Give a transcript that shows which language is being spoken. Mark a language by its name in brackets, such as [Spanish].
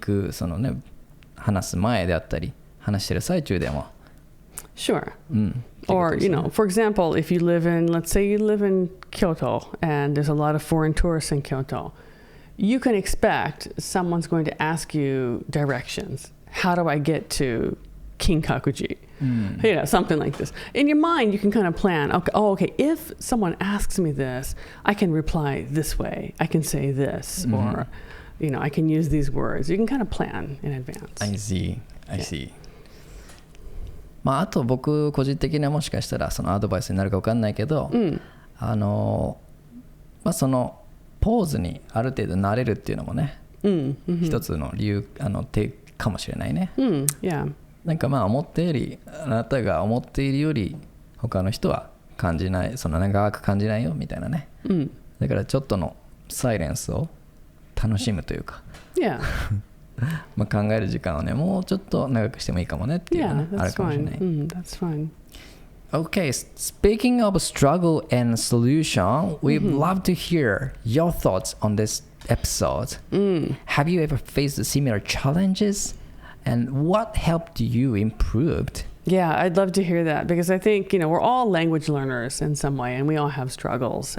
[Japanese] そのね話す前であったり話してる最中でも。 [English] Sure. Or for example, if you let's say you live in Kyoto and there's a lot of foreign tourists in Kyoto, you can expect someone's going to ask you directions. How do I get to Kinkakuji? Something like this. In your mind, you can kind of plan, okay, if someone asks me this, I can reply this way. I can say this, or, I can use these words. You can kind of plan in advance. I see. I see. [Japanese] あと僕個人的にはもしかしたらそのアドバイスになるか分かんないけど、そのポーズにある程度慣れるっていうのもね、一つの理由手かもしれないね。なんか思ったよりあなたが思っているより他の人は感じない、その長く感じないよみたいなね。だからちょっとのサイレンスを楽しむというか。考える時間をねもうちょっと長くしてもいいかもねっていうのが、あるかもしれない。 [English] That's fine. Okay, speaking of struggle and solution, we'd love to hear your thoughts on this episode. Have you ever faced similar challenges? And what helped you improve? Yeah, I'd love to hear that because I think, we're all language learners in some way and we all have struggles.